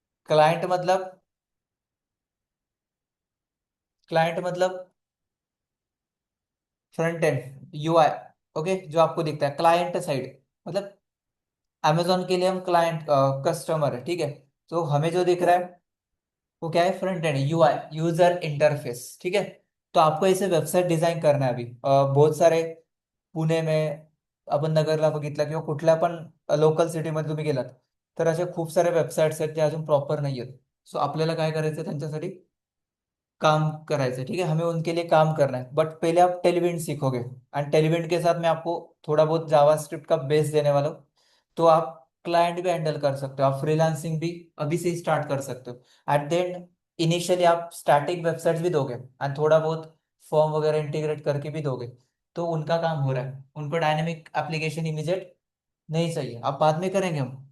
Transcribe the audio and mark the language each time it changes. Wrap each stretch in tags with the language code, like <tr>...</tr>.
<hi>Client मतलब, client मतलब front end, UI. Okay, जो आपको दिखता है क्लाइंट साइड, मतलब अमेजोन के लिए हम क्लाइंट, कस्टमर है। ठीक है, तो हमें जो दिख रहा है वो क्या है? Front end, UI, user interface. ठीक है, तो आपको ऐसे वेबसाइट डिझाईन करना है अभी, बहुत सारे,</hi> <mr>पुणे में आपण नगरला बघितलं किंवा कुठल्या पण लोकल सिटीमध्ये तुम्ही गेलात, तर असे खूप सारे वेबसाईट्स आहेत जे अजून प्रॉपर नाही आहेत. सो आपल्याला काय करायचं त्यांच्यासाठी? काम करायचं.</mr> <hi>ठीक है, हमें उनके लिए काम करना है, बट पहले आप टेलविंड सीखोगे। एंड टेलविंड के साथ मैं आपको थोड़ा बहुत जावास्क्रिप्ट का बेस देने वाला हूँ। तो आप क्लाइंट भी हैंडल कर सकते हो, आप फ्रीलांसिंग भी अभी से ही स्टार्ट कर सकते हो। एट द एंड, इनिशियली आप स्टैटिक वेबसाइट्स भी दोगे एंड थोड़ा बहुत फॉर्म वगैरह इंटीग्रेट करके भी दोगे, तो उनका काम हो रहा है, उनको डायनेमिक एप्लीकेशन इमीडिएट नहीं चाहिए, आप बाद में करेंगे हम।</hi>